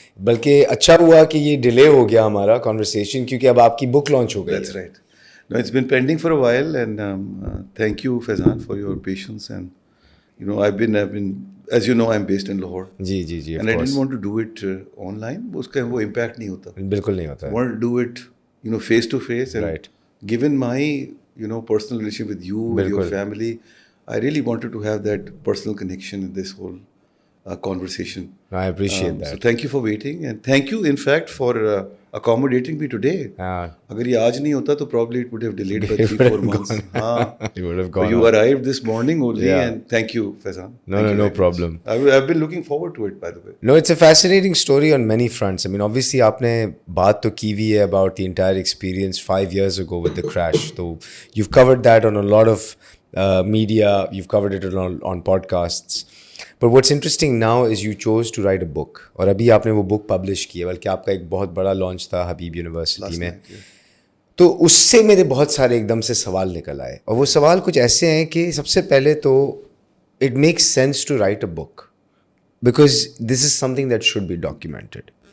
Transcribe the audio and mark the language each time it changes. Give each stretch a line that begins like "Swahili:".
Urdu: بلکہ اچھا ہوا کہ یہ ڈیلے ہو گیا ہمارا کانورسیشن, کیونکہ اب آپ کی بک لانچ ہو گئی.
English: That's right. No, it's been pending for a while, and thank you Faizan for your patience. And you know, I've been, as you know, I'm based in Lahore.
Urdu: جی,
English: And I didn't want to do it online.
Urdu: उसका वो impact नहीं होता. بالکل نہیں ہوتا.
English: I wanted to do it, face to face. And Right. given my, personal relationship with you, with your family, I really wanted to have that personal connection in this whole conversation. I appreciate that. So thank you for waiting, and thank you in fact for accommodating me today.
Urdu: اگر یہ آج نہیں ہوتا تو
English: probably it would have delayed by 3-4 months. You would have gone. You arrived this morning only, and thank you Faizan. No problem. I've been looking forward to it, by the way. No, it's a fascinating story on many fronts. I mean, obviously
Urdu: آپ نے بات تو کی ہوئی ہے
English: about the entire experience 5 years ago with the crash. So you've covered that on a lot of media, you've covered it on podcasts. But what's interesting now is you chose to write a book,
Urdu: اور ابھی آپ نے وہ بک publish کی ہے, بلکہ آپ کا ایک بہت بڑا لانچ تھا حبیب یونیورسٹی میں. تو اس سے میرے بہت سارے ایک دم سے سوال نکل آئے, اور وہ سوال کچھ ایسے ہیں کہ سب سے پہلے تو
English: It makes sense to right a book because this is some thing that should be documented.